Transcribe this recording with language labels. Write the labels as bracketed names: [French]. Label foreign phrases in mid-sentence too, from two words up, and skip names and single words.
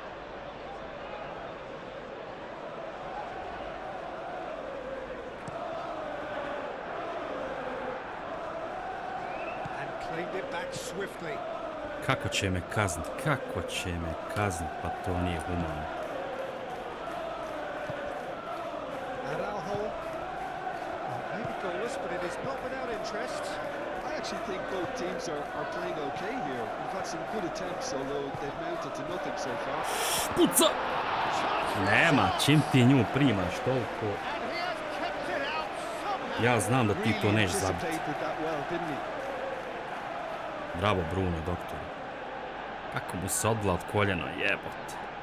[Serbian] Kako će me kaznit? Kako će me kaznit? Pa to nije humano. [English] I actually think both teams are playing okay here. We've had some good attempts, although they've mounted to nothing so far. [Serbian] Puca! Nema, čim ti nju primaš toliko. Ja znam da ti to nećeš zabiti. Bravo, Bruno, doktor. Kako mu se odla od koljena, jebote.